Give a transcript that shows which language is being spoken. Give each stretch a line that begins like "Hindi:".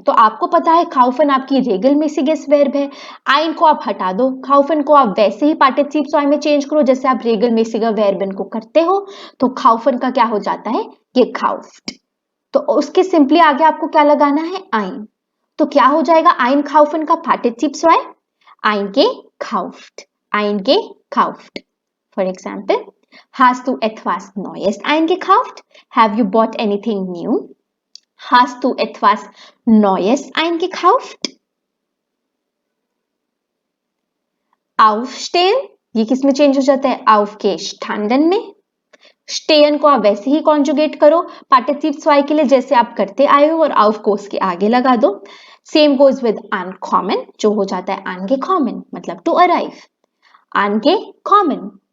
Hindi: तो आपको पता है kaufen आपकी रेगलमेसिगस वर्ब है, ein को आप हटा दो, kaufen को आप वैसे ही पार्टिसिप स्वाय में चेंज करो जैसे आप रेगलमेसिगर वर्बन को करते हो। तो kaufen का क्या हो जाता है, ये kauft। तो उसके सिंपली आगे आपको क्या लगाना है, ein। तो क्या हो जाएगा einkaufen का पार्टिसिप स्वाय, eingekauft, eingekauft।
English: For example,
German: hast du etwas Neues eingekauft?
English: Have you bought anything new?
German: Hast du etwas Neues eingekauft?
Hindi: Aufstehen, ये किस में चेंज हो जाता है, aufgestanden में। स्टेयन को आप वैसे ही कॉन्जुगेट करो पार्टिसिप स्वाय के लिए जैसे आप करते आए हो और auf को उसके आगे लगा दो। सेम गोज विद अनकॉमन, जो हो जाता है angekommen, मतलब टू अराइव, angekommen।